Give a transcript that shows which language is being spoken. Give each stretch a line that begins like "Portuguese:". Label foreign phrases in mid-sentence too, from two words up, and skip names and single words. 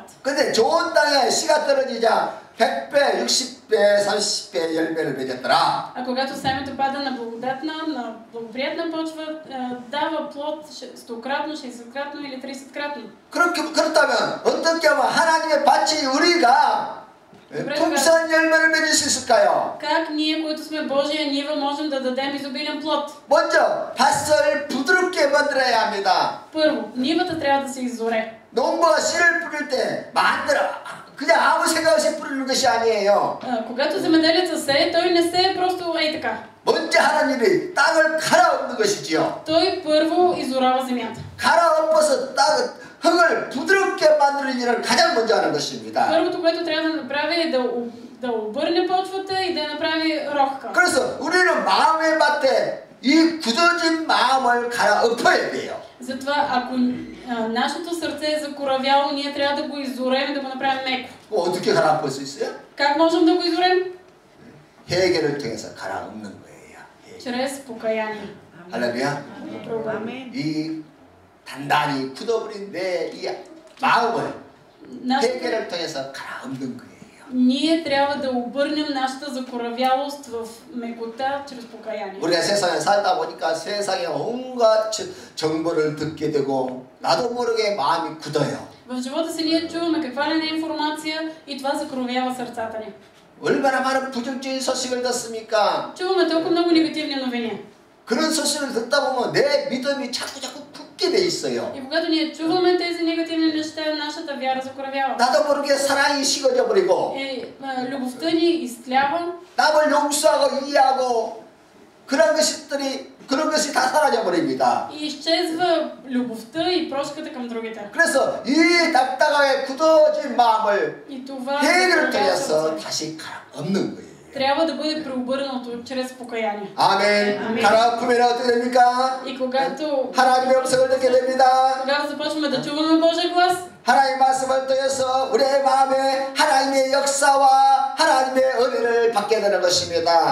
Korean: 근데 좋은 땅에 씨가 떨어지자 100배, 60배, 30배 열매를 맺었더라.
Bulgarian: А когато семето пада на благодатна, на благоприятна почва, дава плод 100-кратно, 60-кратно или 30-кратно.
Korean: 그렇다면 어떻게 하면 하나님의 밭이 우리가 풍성한 열매를 맺을 수 있을까요?
Bulgarian: Как ние, които сме Божия нива, можем да дадем изобилен плод?
Korean: 먼저 밭을 부드럽게 만들어야 합니다.
Bulgarian: Първо, нивата трябва да се изоре.
Korean: 농부가 씨를 뿌릴 때 만들어 그냥 아무 생각 없이 뿌리는 것이 아니에요.
Bulgarian: Когато земеделецът сее, той не сее просто ей така.
Korean: 먼저 하나님이 땅을 갈아엎는 것이지요.
Bulgarian: Той първо изорава земята.
Korean: 갈아엎어서 흙을 부드럽게 만드는 일을 가장 먼저 하는 것입니다.
Bulgarian: Първото, което трябва да направи е да обърне почвата и да направи рохка.
Korean: 그래서 우리는 마음의 밭에 이 굳어진 마음을 갈아엎어야 돼요.
Bulgarian: Затова, ако нашето сърце е закоравяло, ние трябва да го изорем, да го направим меко.
Korean: 어떻게 갈아엎을 수 있어요?
Bulgarian: Как можем да го изорем?
Korean: 회개를 통해서 갈아엎는 거예요.
Bulgarian: Чрез покаяние.
Korean: 할렐루야. 이 단단히 굳어버린 내 이 마음을 회개를 통해서 갈아엎는 거예요.
Bulgarian: Ние трябва да обърнем нашата закоравялост в мекота чрез покаяние.
Korean: 우리가 세상에 살다 보니까 세상에 온갖 정보를 듣게 되고 나도 모르게 마음이 굳어요.
Bulgarian: В живота си ние чуваме каква ли не информация и това закоравява сърцата ни.
Korean: 얼마나 많은 부정적인 소식을 듣습니까?
Bulgarian: Чуваме толкова много негативни новини.
Korean: 그런 소식을 듣다 보면 내 믿음이 자꾸 굳게 돼 있어요.
Bulgarian: И когато ние чуваме тези негативни неща, нашата вяра закоравява.
Korean: 나도 모르게 사랑이 식어져 버리고
Bulgarian: любовта ни изтлява.
Korean: 남을 용서하고 이해하고 그런 것이 다 사라져 버립니다.
Bulgarian: И изчезва любовта и прошката към другите.
Korean: 그래서 이 딱딱하게 굳어진 마음을
Bulgarian: И това
Korean: 회개를 통해서 다시 갈아엎는 거예요.
Bulgarian: трябва да бъде преобърнато чрез покаяние.
Korean: 아멘. 갈아엎으면 어떻게 됩니까?
Bulgarian: И когато
Korean: 하나님의 음성을 듣게 됩니다.
Bulgarian: тогава започваме да чуваме Божия глас.
Korean: 하나님의 말씀을 통해서 우리의 마음에 하나님의 역사와 하나님의 은혜를 받게 되는 것입니다.